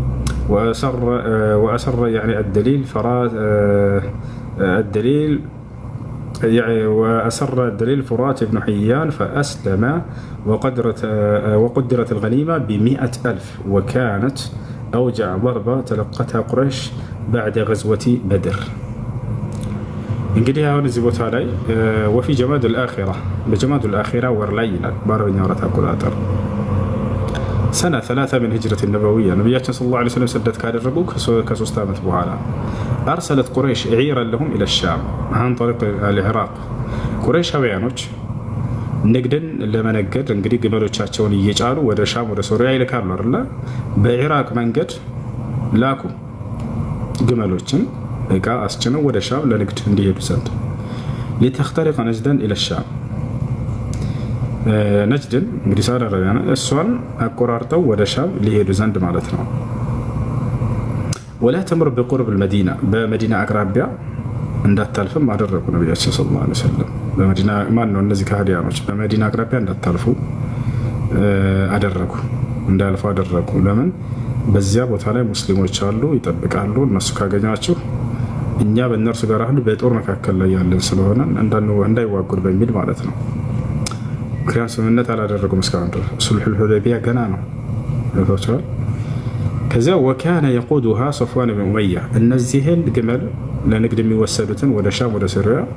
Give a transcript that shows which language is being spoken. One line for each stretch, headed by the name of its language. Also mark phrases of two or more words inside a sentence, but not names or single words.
Arabic: وأسر يعني الدليل فرات بن حيان فأسلم وقدرت الغنيمة ب100,000 وكانت أوجع ضربة تلقتها قريش بعد غزوة بدر.
Amharic: እንግዲህ አሁን እዚህ ቦታ ላይ
Arabic: وفي جمادى الآخرة
Amharic: በጀማድ الآخرة ወር ላይ ይላል በአረብኛ ወራት አቆጣጠር ሰነ 3
Arabic: من هجرة النبوية
Amharic: ነብያችን
Arabic: صلى الله عليه وسلم
Amharic: ስደት ካደረጉ ከ3 ዓመት በኋላ
Arabic: أرسلت قريش عيرا لهم إلى الشام عن طريق العراق
Amharic: ቁረይሻውያኖች ንግድን ለመነገድ እንግዲህ ግመሎቻቸውን እየጫኑ ወደ ሻም ወደ ሶሪያ ይልካሉ አይደል? በኢራቅ መንገድ ላኩ ግመሎችን እቃ አስጭነው ወደ ሻም ለንግድ እንዲሄዱ ዘንድ
Arabic: لتخترق نجدا إلى الشام
Amharic: ነጅድን እንግዲህ ሳውዲ አረቢያ እሷን አቆራርጠው ወደ ሻም ሊሄዱ ዘንድ ማለት ነው።
Arabic: ولا تمر بقرب المدينة
Amharic: በመዲና አቅራቢያ እንዳታልፍም አደረጉ ነብያችን
Arabic: صلى الله عليه وسلم።
Amharic: በመዲና ማን ነው እነዚህ ከሃዲያኖች በመዲና አቅራቢያ እንዳታልፉ አደረጉ እንዳልፉ አደረጉ። ለምን? በዚያ ቦታ ላይ ሙስሊሞች አሉ ይጠብቃሉ። እነሱ ካገኛችሁ እኛ በእነርሱ ጋር አሁን በጦር መካከል ላይ ያለን ስለሆነ እንዳይዋጉን በሚል ማለት ነው። ምክንያቱም ስምምነት አላደረጉም እስካሁን ድረስ ሱልሑል ሁደይቢያ ገና ነው ተወጥቷል። ከዚያ ወካነ የቁዱሃ ሶፍዋን ብን ኡመያ እነዚህን ግመል ለንግድ የሚወሰዱትን ወደ ሻም ወደ ሶሪያ